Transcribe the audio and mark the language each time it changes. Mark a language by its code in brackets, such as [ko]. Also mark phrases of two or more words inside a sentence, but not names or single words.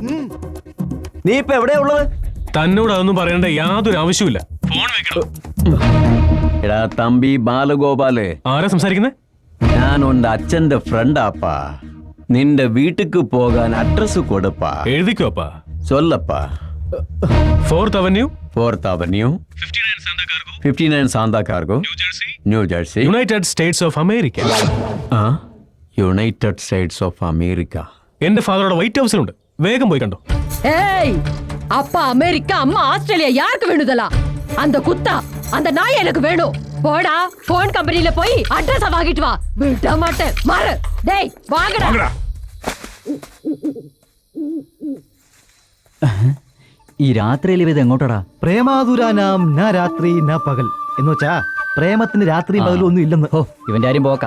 [ml] നീ ഇപ്പൊ എവിടെയാ ഉള്ളത്? തന്നോട് അതൊന്നും പറയേണ്ട യാതൊരു ആവശ്യമില്ല. ഫോൺ വെക്കണം. എടാ തമ്പി ബാലഗോപാല്, ആരാ സംസാരിക്കുന്നത്? ഞാൻ ഉന്റെ അച്ഛന്റെ ഫ്രണ്ടാപ്പാ. നിന്റെ വീട്ടുക്ക് പോകാൻ അഡ്രസ് കൊടുപ്പാ. എഴുതിക്കോ അപ്പാ. ചൊല്ലപ്പാ. [en] 4th Avenue, 4th Avenue, 59 Santa Cargo, New Jersey, United States of America. [ml] യുണൈറ്റഡ് സ്റ്റേറ്റ്സ് ഓഫ് അമേരിക്ക. എന്റെ ഫാദറുടെ വൈറ്റ് ഹൗസിലുണ്ട്. വേഗം പോയി കണ്ടോ. [ta] ஏய் அப்பா அமெரிக்கா அம்மா ஆஸ்திரேலியா யாருக்கு வேணுதலா? அந்த குத்தா அந்த நாய் எனக்கு வேணும். போடா, போன் கம்பெனில போய் அட்ரஸ் வாங்கிட்டு வா. விட மாட்டேன், மாறு. டேய் வாங்கடா. [ml] ഈ രാത്രിയിൽ ഇത് എങ്ങോട്ടടാ? [sa] പ്രേമാതുരാനാം ന രാത്രി [ml] ന പകൽ എന്ന് വെച്ചാ പ്രേമത്തിന് രാത്രി പകലും ഒന്നും ഇല്ലെന്ന്. ഓ, ഇവന്റെ ആരും പോക്കാം.